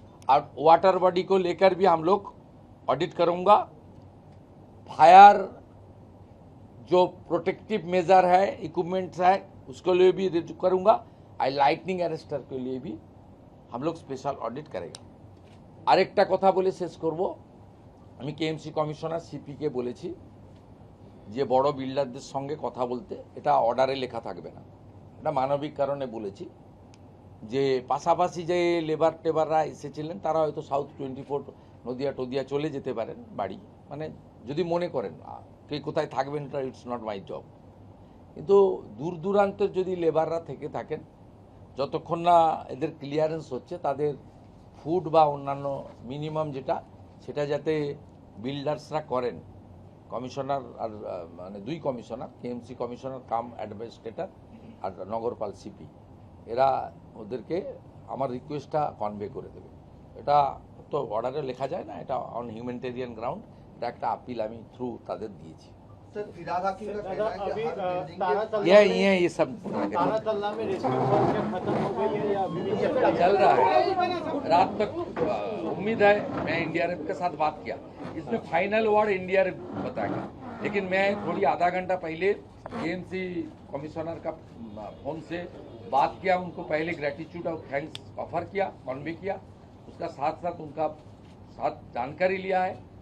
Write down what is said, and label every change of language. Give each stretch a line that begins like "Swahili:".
Hindi: और water body को लेकर भी हम लोग ऑडिट करूंगा। फायर जो प्रोटेक्टिव मेजर है, इक्विपमेंट्स है, उसके लिए भी रिव्यू करूंगा। और लाइटनिंग अरेस्टर के लिए भी हम लोग स्पेशल ऑडिट करेंगे।
Bangla: আরেকটা কথা বলে শেষ করব। আমি কেএমসি কমিশনার সিপিকে বলেছি যে বড় বিল্ডারদের সঙ্গে কথা বলতে, এটা অর্ডারে লেখা থাকবে না, এটা মানবিক কারণে বলেছি যে পাশাপাশি যে লেবাররা এসেছিলেন তারা হয়তো সাউথ 24 নদিয়া টদিয়া চলে যেতে পারেন বাড়ি, মানে যদি মনে করেন কে কোথায় থাকবেন, এটা
English: It's not my job.
Bangla: কিন্তু দূর দূরান্তের যদি লেবাররা থেকে থাকেন, যতক্ষণ না এদের ক্লিয়ারেন্স হচ্ছে তাদের ফুড বা অন্যান্য মিনিমাম যেটা সেটা যাতে বিল্ডার্সরা করেন। কমিশনার আর মানে দুই কমিশনার, কেএমসি কমিশনার কাম অ্যাডমিনিস্ট্রেটর আর নগরপাল সিপি, এরা ওদেরকে আমার রিকোয়েস্টটা কনভে করে দেবে। এটা তো অর্ডারে লেখা যায় না, এটা
English: on humanitarian ground,
Bangla: এটা একটা আপিল আমি থ্রু তাদের দিয়েছি।
Hindi: सर फिराद हाकिम का कहना है कि हर बिल्डिंग के ये सब तारातल्ला में रेस्क्यू वर्क खत्म हो गई है या अभी भी चल रहा है। रात तक उम्मीद है, मैं एनडीआरएफ के साथ बात किया, इसमें फाइनल वर्ड एनडीआरएफ बताएगा। लेकिन मैं थोड़ी आधा घंटा पहले केएमसी कमिश्नर का फोन से बात किया, उनको पहले ग्रेटिट्यूड और थैंक्स ऑफर किया, कन्वे किया, उसका साथ साथ उनका साथ जानकारी लिया है।